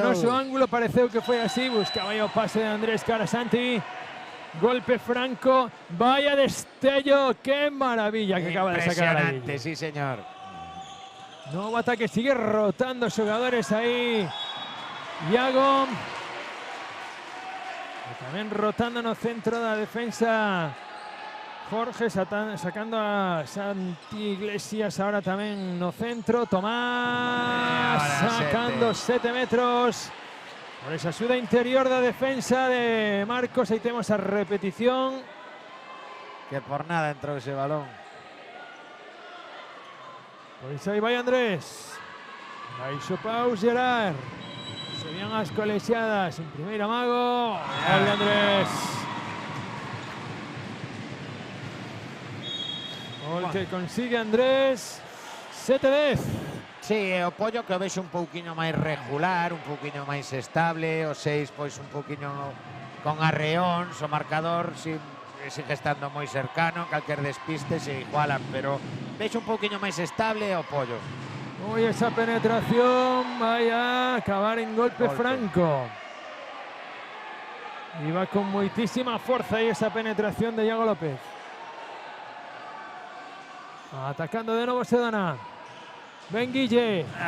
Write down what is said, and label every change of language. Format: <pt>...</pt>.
<gl>o noso ángulo pareceu que foi así. Buscaba aí o pase de Andrés cara Santi. Golpe franco. Vaya destello.</gl> <es>Qué maravilla que acaba de sacar ahí. Impresionante, sí, señor. Nuevo ataque. Sigue rotando jugadores ahí. Yago.</es> <gl>E tamén rotando no centro da defensa Jorge, sacando a Santi Iglesias ahora tamén no centro. Tomás sacando 7 metros por esa axuda interior da defensa de Marcos. Aí temos a repetición. Que por nada entrou ese balón. Pois aí vai Andrés. Baixo Pau Gerard. Serían as colexiadas en primeira mago. Gol de Andrés. Gol que consigue Andrés. 7-10. Sí, o Pollo que o vexo un pouquiño máis regular, un pouquiño máis estable, o 6 pois un pouquiño con arreóns, o marcador sigue estando moi cercano, calquer despiste se igualan, pero vexo un pouquiño máis estable o Pollo. Uy, esa penetración, vaya a acabar en golpe franco.</gl> <es>Y va con muchísima fuerza ahí esa penetración de Yago López. Atacando de nuevo Sedona. Ben Guille.</es>